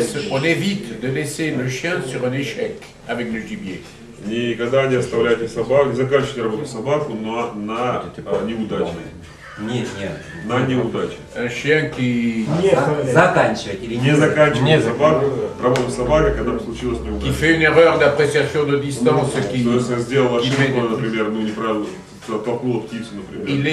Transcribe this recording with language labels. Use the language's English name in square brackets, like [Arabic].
[French] On évite de laisser le chien sur un échec avec le gibier. [Russian] Никогда не оставляйте собак, не заканчивайте работу собаку на неудачу. Нет. На неудачу. [French] Un chien qui... [Russian] Заканчивать или не заканчивать собаку, работу собаки, когда случилась неудача. [French] Qui fait une erreur d'appréciation de distance, qui... [Russian] Сделал ошибку, например, неправильно, толкнула птицу, например.